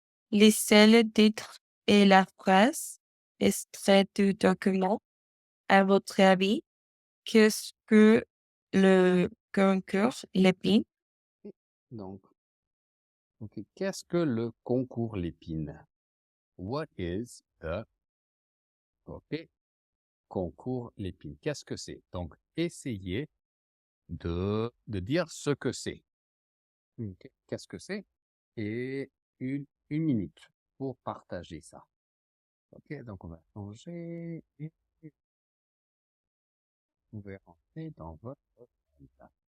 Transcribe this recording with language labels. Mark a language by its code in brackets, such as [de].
[fr] Laissez le titre et la phrase extrait du document. À votre avis, qu'est-ce que le concours Lépine? Donc, ok, qu'est-ce que le concours Lépine? [en] What is the ok, concours Lépine? [fr] Qu'est-ce que c'est? Donc, essayez de dire ce que c'est. Ok, qu'est-ce que c'est? Et une minute pour partager ça. Ok, donc on va changer et vous pouvez rentrer dans votre agenda.